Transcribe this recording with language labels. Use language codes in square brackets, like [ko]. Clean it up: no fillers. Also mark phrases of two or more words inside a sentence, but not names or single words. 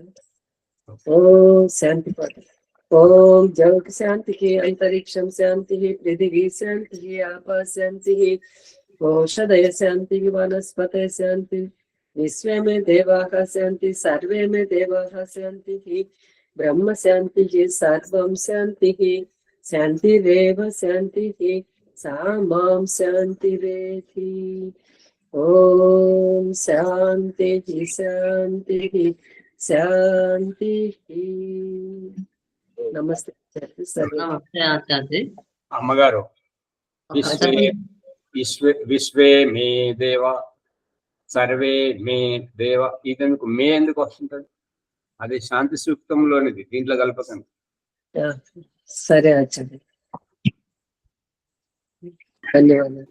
[sa] ఓం శాంతి పాట. ఓం జగత్ శాంతికి అంతరిక్షం శాంతి పృథివీ శాంతి ఆపా శాంతి ఓషధయ శాంతి వనస్పతయ శాంతి విశ్వే మే దేవాః శాంతి సర్వే మే దేవాః శాంతి ब्रह्म शांति सर्वं शांति शांतिरेव शांति सा मां शांतिरेधि. ओम शांति शांति शांति. [hi] नमस्ते [te] నమస్తే ఆచార్య. అమ్మగారు, [sa] విశ్వే మే దేవ సర్వే మే దేవ, [te] ఇదెందుకు మే ఎందుకు వస్తుంటది? అది శాంతి సూక్తంలోనిది, దీంట్లో కలపకండి. సరే ఆచార్య, ధన్యవాదాలు.